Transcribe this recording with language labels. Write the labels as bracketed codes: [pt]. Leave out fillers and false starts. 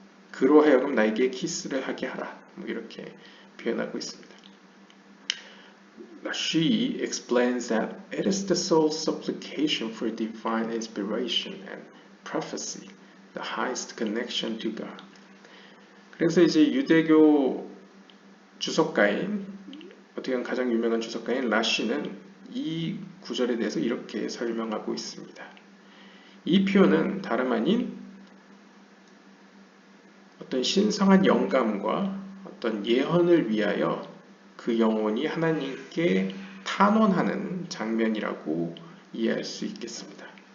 [ko] 그로하여금 나에게 키스를 하게 하라. 뭐 이렇게 표현하고 있습니다. [en] She explains that it is the soul's supplication for divine inspiration and prophecy, the highest connection to God. [ko] 그래서 이제 유대교 주석가인 어떻게 보면 가장 유명한 주석가인 라쉬는 이 구절에 대해서 이렇게 설명하고 있습니다. 이 표현은 다름 아닌 어떤 신성한 영감과 어떤 예언을 위하여 그 영혼이 하나님께 탄원하는 장면이라고 이해할 수 있겠습니다.